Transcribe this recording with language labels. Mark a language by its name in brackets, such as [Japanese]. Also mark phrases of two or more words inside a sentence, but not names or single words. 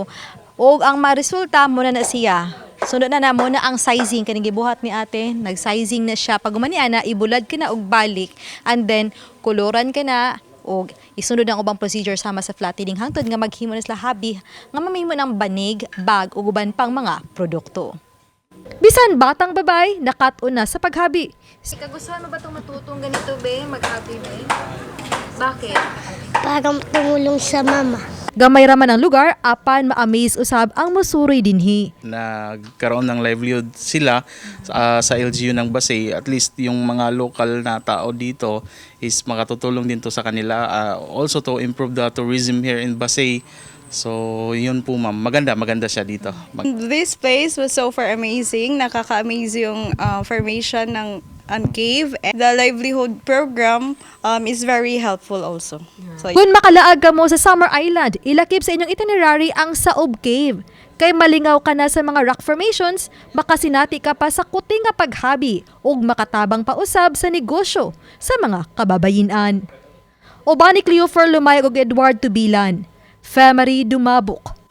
[Cebuano] Og ang maresulta mo na siya. Sunod na mo na ang sizing kaning gibuhat ni ate, nag-sizing na siya. Pag umani ana ibulad ka na og balik [English] and then [Cebuano] koloran ka na og isunod ang ubang procedure sama sa flattening hangtod nga maghimo na sila habi nga mamahimo ng banig, bag ug uban pang mga produkto. Bisan batang babay, nakat-on na sa paghabi. [Filipino] Kagustuhan mo ba itong matutong ganito, be? Mag-habi, be? Bakit? Para tumulong sa mama. [Cebuano] Gamay raman ang lugar, apan ma-amaze usab ang musuroy dinhi. [Filipino] Nagkaroon ng livelihood sila sa LGU ng Basay. At least yung mga local na tao dito is makatutulong din to sa kanila. [English] Also to improve the tourism here in Basay. [Filipino] So yun po ma'am, maganda siya dito. [English] This place was so far amazing. [Filipino] Nakaka-amaze yung formation ng cave. [English] And the livelihood program is very helpful also. So, [Cebuano] Kung makalaag ka mo sa Summer Island, ilakip sa inyong itinerary ang Saob Cave. Kay malingaw ka na sa mga [English] rock formations, [Cebuano] baka sinati ka pa sa kuting nga paghabi ug makatabang pausab sa negosyo sa mga kababayinan. Obani Cleofer Lumayag ug Edward Tubilan, Femery Dumabok.